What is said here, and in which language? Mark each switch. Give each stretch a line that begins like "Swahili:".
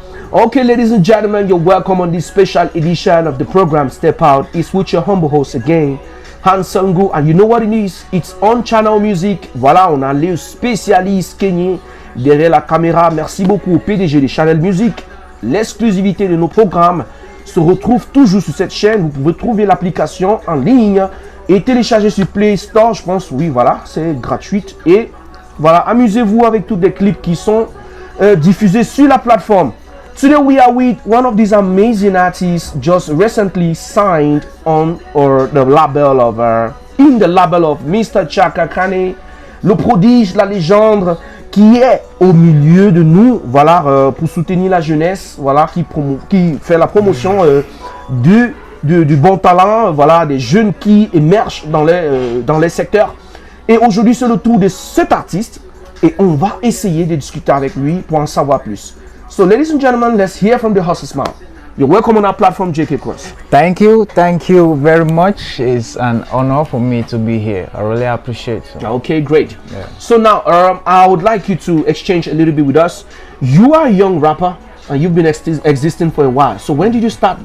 English: Okay, ladies and gentlemen, you're welcome on this special edition of the program Step Out. It's with your humble host again, Han Sangu, and you know what it is? It's on Channel Music.
French: Voilà, on a les spécialistes kenyans derrière la caméra. Merci beaucoup au PDG de Channel Music. L'exclusivité de nos programmes se retrouve toujours sur cette chaîne. Vous pouvez trouver l'application en ligne et télécharger sur Play Store. Je pense, oui, voilà, c'est gratuit. Et voilà, amusez-vous avec tous les clips qui sont diffusés sur la plateforme.
English: Today we are with one of these amazing artists just recently signed on the label of in the label of Mr.
French: Chaka Kane, le prodige, la légende qui est au milieu de nous, voilà, pour soutenir la jeunesse, voilà, qui fait la promotion du bon talent, voilà, des jeunes qui émergent dans les secteurs. Et aujourd'hui c'est le tour de cet artiste et on va essayer de discuter avec lui pour en savoir plus.
English: So, ladies and gentlemen, let's hear from the horse's mouth. You're welcome on our platform, JAYKAY KROZ. Thank you very much. It's an honor for me to be here. I really appreciate it. Okay, great. Yeah. So now, I would like you to exchange a little bit with us. You are a young rapper, and you've been existing for a while. So when did you start?